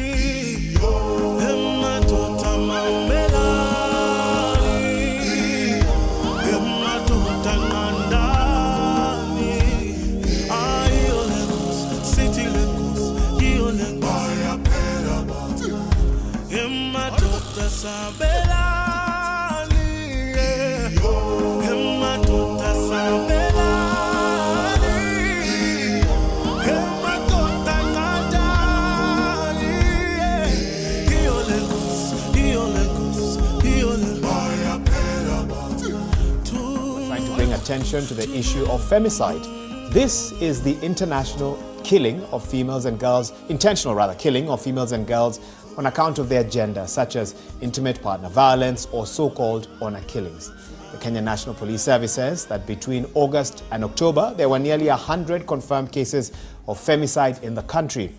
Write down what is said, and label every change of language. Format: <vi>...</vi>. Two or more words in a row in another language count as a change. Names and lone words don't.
<zu>emadoda mamelani emadoda nqandani ayo lengosi sithi lengosi iyo lengosi emadoda sabelani emadoda sabelani emadoda nqandani iyo lengosi iyo lengosi iyo lengosi</zu> <en>Trying to bring attention to the issue of femicide. This is the international killing of females and girls, intentional rather, killing of females and girls on account of their gender, such as intimate partner violence or so-called honor killings. The Kenya National Police Service says that between August and October, there were nearly 100 confirmed cases of femicide in the country.</en>